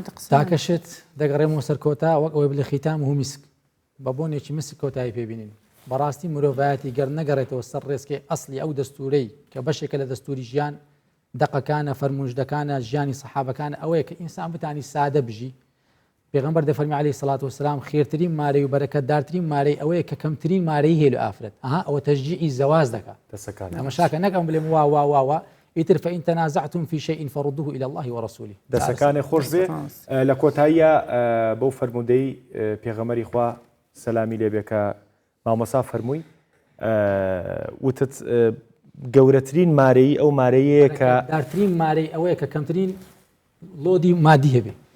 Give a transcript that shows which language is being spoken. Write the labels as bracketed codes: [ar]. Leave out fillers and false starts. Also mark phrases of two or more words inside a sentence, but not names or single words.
[ckb] تاکەشت دەگەڕێمەوە سەر کۆتا وەک ئەوەی بڵێ خیتام و میسک بە بۆنێکی مسک کۆتایی پێبینین بەڕاستی مرۆڤایەتی گەر نەگەڕێتەوە سەر ڕێزکەی ئەسلی ئەو دەستورەی کە بەشێکە لە دەستوری ژیان دەقەکانە فەرموژدەکانە ژیانی سەحابەکان ئەوەیە کە ئینسان بتانی سادە بژی پێغەمبەر دەفەرمی [ar] عەلەیهی سەڵات وسەلام [ckb] خێرترین مارەی و بەرەکەتدارترین مارەی ئەوەیە کە کەمترین مارەی هەیە لە ئافرەت ئەوە تەشجیعی زەواج دەکات تەماشاکە نەکەم بڵێم وا ئیتر [ar] فإن تنازعتم في شيء فردوه إلى الله ورسوله [ckb] دەسەکانی خۆش بێ لە کۆتاییە بەو فەرمودەی پێغەمبەری خوا سەلامی لێبێ کە مامۆسا فەرمووی وتت گەورەترین مارەی ئەو مارەیەیە کە دارترین مارەی ئەوەیە کە کەمترین لۆدی مادی هەبێ